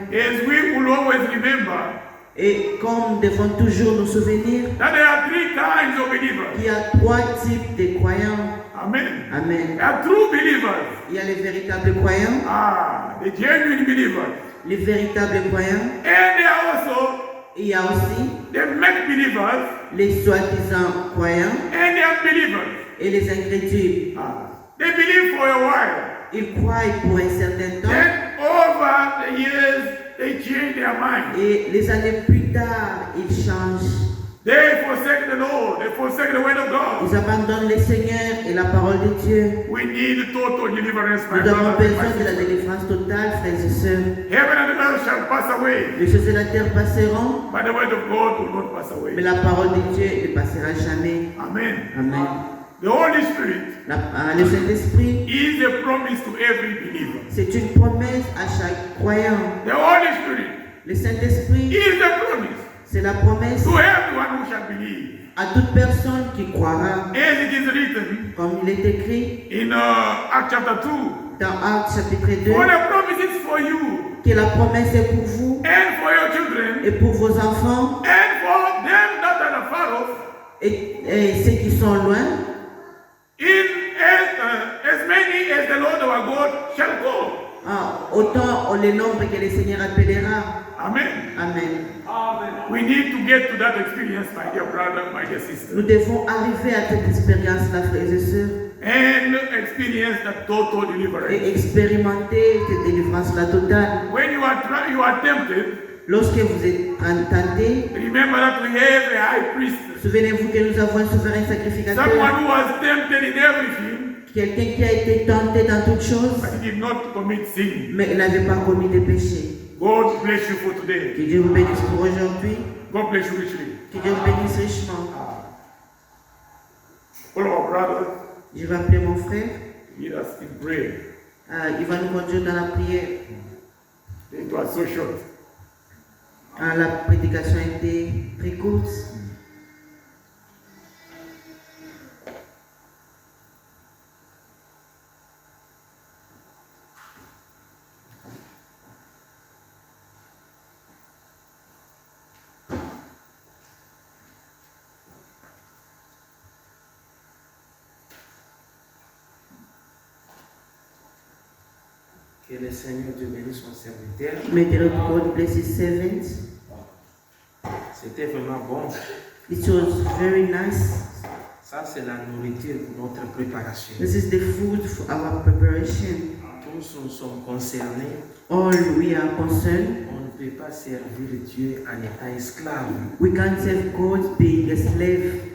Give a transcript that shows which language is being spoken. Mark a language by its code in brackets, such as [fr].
[en] As we will always remember [fr] Et comme nous devons toujours nous souvenir [en] that there are three kinds of believers. [fr] qu'il y a trois types de croyants. [en] Amen. [fr] Amen. [en] There are true believers. [fr] Il y a les véritables croyants, [en] The genuine believers. [fr] les véritables croyants. [en] And there are also [fr] Il y a aussi [en] the make believers [fr] les soi-disant croyants [en] and the unbelievers. [fr] et les incrédules. [en] They believe for a while. [fr] Ils croient pour un certain temps [en] Then over the years, they change their mind. [fr] et les années plus tard, ils changent. [en] They forsake the Lord. They forsake the word of God. [fr] Ils abandonnent le Seigneur et la parole de Dieu. [en] We need total deliverance, my [fr] Nous avons [en] brothers and [fr] besoin [en] my [fr] de la [en] sisters. [fr] délivrance totale, frères et sœurs. [en] Heaven and earth shall pass away, [fr] Les choses de la terre passeront, [en] but the word of God will not pass away. [fr] mais la parole de Dieu ne passera jamais. [en] Amen. [fr] Amen. [en] The Holy Spirit [fr] Le Saint-Esprit, [en] is a promise to every believer. [fr] c'est une promesse à chaque croyant. [en] The Holy Spirit [fr] Le Saint-Esprit, [en] is a promise [fr] c'est la promesse [en] to everyone who shall believe. [fr] à toute personne qui croira. [en] As it is written [fr] Comme il est écrit [en] in Acts chapter 2, [fr] dans Actes chapitre 2, [en] for the promise is for you [fr] que la promesse est pour vous [en] and for your children [fr] et pour vos enfants [en] and for them that are far off, [fr] et ceux qui sont loin, [en] as many as the Lord our God shall call. [fr] autant le nombre que le Seigneur appellera. [en] Amen. [fr] Amen. [en] We need to get to that experience, my dear brother, my dear sister, [fr] Nous devons arriver à cette expérience-là, frères et sœurs, [en] and experience that total deliverance. [fr] et expérimenter cette délivrance-là totale. [en] When you are tempted, [fr] Lorsque vous êtes tenté, [en] remember that we have a high priest, [fr] souvenez-vous que nous avons un souverain sacrificateur, [en] someone who was tempted in everything, [fr] quelqu'un qui a été tenté dans toutes choses, [en] but he did not commit sin. [fr] mais il n'avait pas commis de péché. [en] God bless you for today. [fr] Que Dieu vous bénisse pour aujourd'hui, [en] God bless you richly. [fr] que Dieu vous bénisse richement. [en] All our brothers, [fr] Je vais appeler mon frère, [en] lead us in prayer. [fr] il va nous conduire dans la prière. [en] It was so short. [fr] La prédication a été très courte. Que le Seigneur Dieu bénisse son serviteur. [en] May the Lord God bless his servants. [fr] C'était vraiment bon. [en] It was very nice. [fr] Ça, c'est la nourriture pour notre préparation. [en] This is the food for our preparation. [fr] Tous nous sommes concernés. [en] All we are concerned. [fr] On ne peut pas servir Dieu en étant esclave. [en] We can't serve God being a slave.